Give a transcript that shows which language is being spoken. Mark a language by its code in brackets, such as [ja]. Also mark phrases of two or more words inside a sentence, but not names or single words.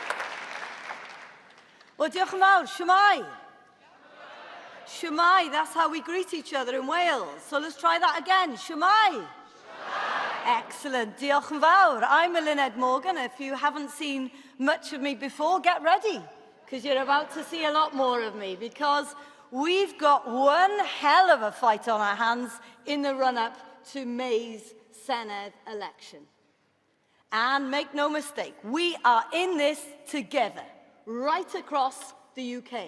[en] Well, [cy] diolch yn fawr, shwmai. Shwmai, [en] that's how we greet each other in Wales. So let's try that again, [cy] shwmai. [en] Excellent, [cy] diolch yn fawr. [en] I'm Eluned Morgan. If you haven't seen much of me before, get ready, because you're about to see a lot more of me, because we've got one hell of a fight on our hands in the run-up to May's Senedd election. And make no mistake, we are in this together, right across the UK.